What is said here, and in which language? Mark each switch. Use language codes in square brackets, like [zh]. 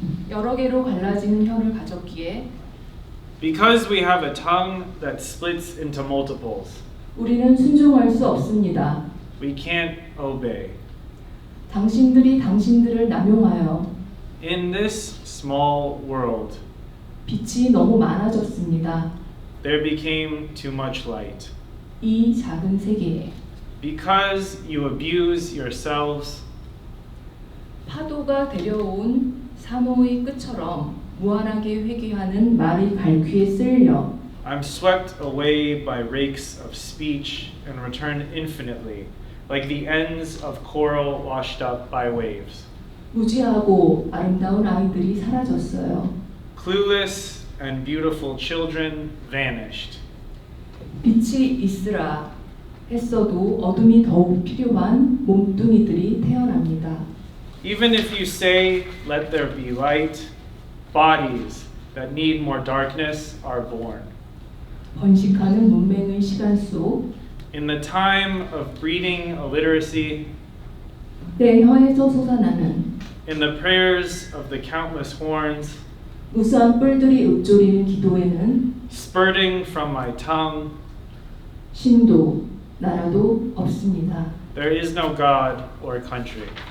[ko] 여러 개로 갈라지는 혀를 가졌기에 [en] Because we have a tongue that splits into multiples, [ko] 우리는 순종할 수 없습니다. [en] we can't obey. [ko] 당신들이 당신들을 남용하여 [en] In this small world, [ko] 빛이 너무 많아졌습니다. [en] there became too much light. [ko] 이 작은 세계에 [en] Because you abuse yourselves, [ko] 파도가 데려온 산호의 끝처럼 무한하게 회귀하는 말이 갈퀴에 쓸려 [en] I'm swept away by rakes of speech and return infinitely, like the ends of coral washed up by waves. [ko] 무지하고 아름다운 아이들이 사라졌어요. [en] Clueless and beautiful children vanished. [ko] 빛이 있으라 했어도 어둠이 더욱 필요한 몸뚱이들이 태어납니다. [en] Even if you say, let there be light, bodies that need more darkness are born. [ko] 번식하는 문맹의 시간 속 [en] In the time of breeding illiteracy, [ko] 내 혀에서 솟아나는 [en] in the prayers of the countless horns, [ko] 우수한 뿔들이 읊조리는 기도에는 [en] spurting from my tongue, [ko] 신도, 나라도 없습니다. [en] there is no God or country.